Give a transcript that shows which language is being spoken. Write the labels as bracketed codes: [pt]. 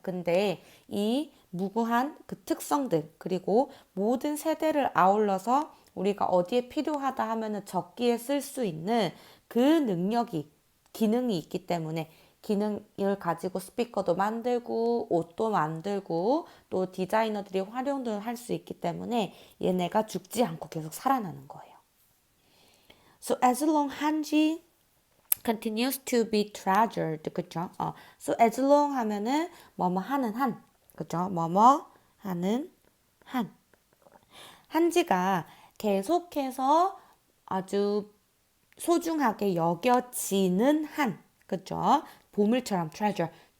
[ko] 근데 이 무구한 그 특성들 그리고 모든 세대를 아울러서 우리가 어디에 필요하다 하면은 적기에 쓸 수 있는 그 기능이 있기 때문에 기능을 가지고 스피커도 만들고 옷도 만들고 또 디자이너들이 활용도 할 수 있기 때문에 얘네가 죽지 않고 계속 살아나는 거예요. [en] So as long 한지 continues to be treasured. [ko] 그쵸? [en] So as long [ko] 하면은 뭐뭐 하는 한. 그쵸? 뭐뭐 하는 한. 한지가 계속해서 아주 소중하게 여겨지는 한. 그쵸? 보물처럼 treasure.